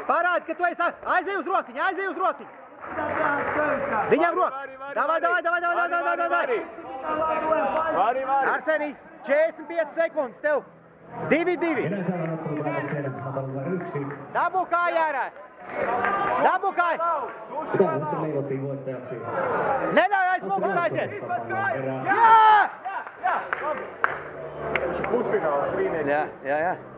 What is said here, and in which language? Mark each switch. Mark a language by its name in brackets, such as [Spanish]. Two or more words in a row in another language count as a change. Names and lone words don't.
[Latvian] Parādi, ka tu esi aizej uz rociņu. Viņam roku. Davai. Vari. Arsenij, 45 sekundes tev. 2-2. Dabū kāju ārā. [Finnish] Sitä sitten leivottiin voittajaksi. [Latvian] Neļauj aiz muguras aiziet. Jā! Pusfinālā trīnieki. Jā.